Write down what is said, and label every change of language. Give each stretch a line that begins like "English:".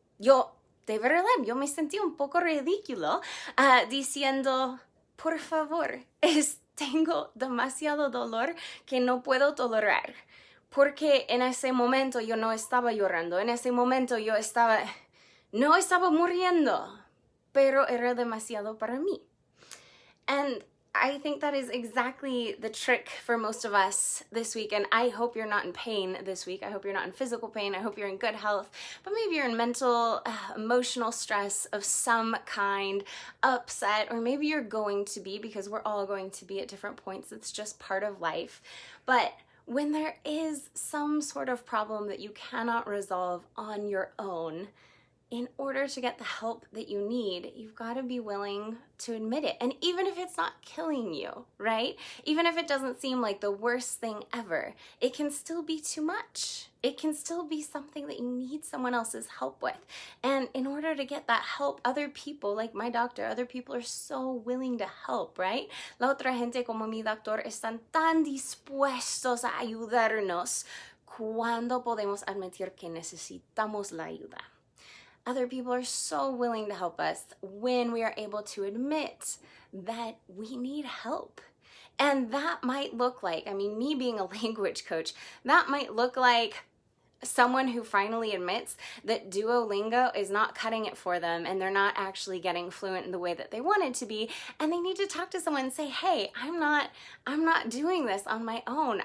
Spanish: De verdad, yo me sentí un poco ridículo diciendo, por favor, tengo demasiado dolor que no puedo tolerar. Porque en ese momento yo no estaba llorando, en ese momento no estaba muriendo, pero era demasiado para mí.
English: And I think that is exactly the trick for most of us this week, and I hope you're not in pain this week. I hope you're not in physical pain. I hope you're in good health, but maybe you're in mental, emotional stress of some kind, upset, or maybe you're going to be, because we're all going to be at different points. It's just part of life. But when there is some sort of problem that you cannot resolve on your own, in order to get the help that you need, you've got to be willing to admit it. And even if it's not killing you, right? Even if it doesn't seem like the worst thing ever, it can still be too much. It can still be something that you need someone else's help with. And in order to get that help, other people, like my doctor, other people are so willing to help, right?
Spanish: La otra gente como mi doctor están tan dispuestos a ayudarnos cuando podemos admitir que necesitamos la ayuda.
English: Other people are so willing to help us when we are able to admit that we need help. And that might look like, me being a language coach, that might look like someone who finally admits that Duolingo is not cutting it for them and they're not actually getting fluent in the way that they want it to be, and they need to talk to someone and say, hey, I'm not doing this on my own.